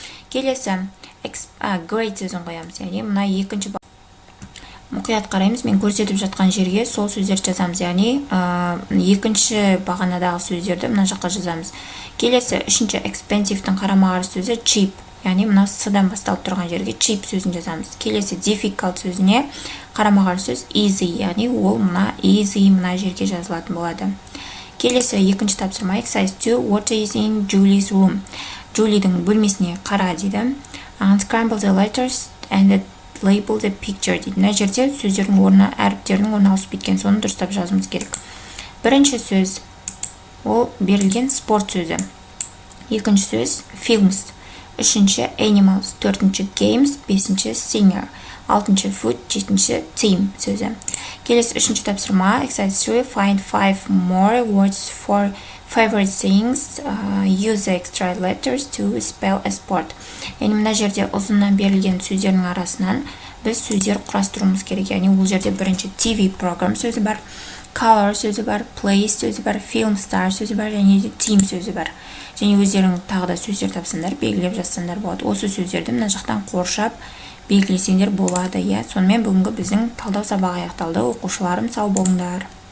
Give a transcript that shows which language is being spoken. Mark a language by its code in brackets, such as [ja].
[kk] Келесі great сөзін қоямыз, яғни мына екінші мұқият қараймыз, мен көрсетіп жатқан жерге сол сөздерді жазамыз, яғни екінші бағанадағы сөздерді мына жаққа жазамыз. Келесі үшінші expensive-тің қарама-қарсы сөзі cheap, яғни мына с-дан басталып тұрған жерге cheap сөзін жазамыз. Келесі difficult сөзіне қарама-қарсы сөз easy, яғни ол мына easy мына жерге жазылатын болады. Келесі екінші тапсырма [en] exercise 2 what is in Julie's room. [kk] Julie'дің бөлмесіне қара дейді. [en] Unscramble the letters and label the picture [kk] дейді. Мына жерде сөздердің орны, әріптердің орны ауысып кеткен, соны дұрыстап жазуымыз керек. Бірінші сөз ол берілген спорт сөзі. Екінші сөз films. Үшінші animals. Төртінші games. Бесінші singer. Алтыншы food. Жетінші team сөзі. Келесі үшінші тапсырма [en] exercise 3 find 5 more words for favorite things. Use the extra letters to spell a sport. [kk] Яғни мына жерде ұзыннан берілген сөздердің арасынан біз сөздер құрастыруымыз керек. Яғни ол жерде бірінші TV program сөзі бар, color сөзі бар, place сөзі бар, film star сөзі бар, және де team сөзі бар. Және өздерің тағы да сөздер тапсаңдар, белгілеп жазсаңдар болады. Осы сөздерді мына жақтан қоршап белгілесеңдер болады. Сонымен бүгінгі біздің талдау сабағы аяқталды. Оқушыларым, сау болыңдар.